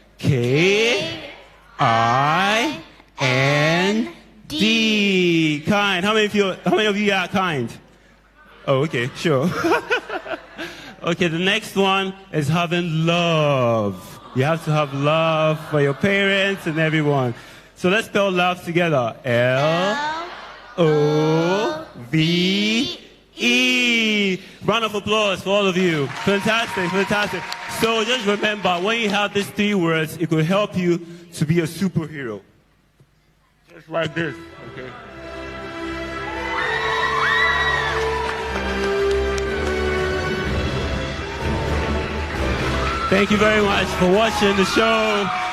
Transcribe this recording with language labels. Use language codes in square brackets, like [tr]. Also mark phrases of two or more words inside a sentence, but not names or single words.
[en] K-I-N-D. Kind. How many of you are kind? Oh, okay, sure. Okay, the next one is having love. You have to have love for your parents and everyone. So let's spell love together. L-O-V-E. Round of applause for all of you. Fantastic, fantastic. So just remember, when you have these 3 words, it could help you to be a superhero. Just like this, okay? Thank you very much for watching the show.